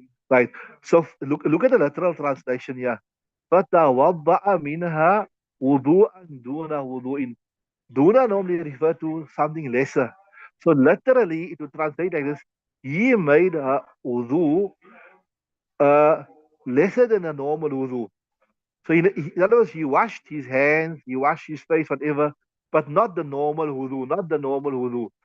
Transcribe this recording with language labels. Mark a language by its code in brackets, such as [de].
[en] Right. So look at the literal translation here. [ar] فتوضأ منها وضوءا دون وضوء. [en] Duna normally refer to something lesser. So literally, it would translate like this: he made a wudu lesser than a normal wudu. So in other words, he washed his hands, he washed his face, whatever, but not the normal wudu, not the normal wudu.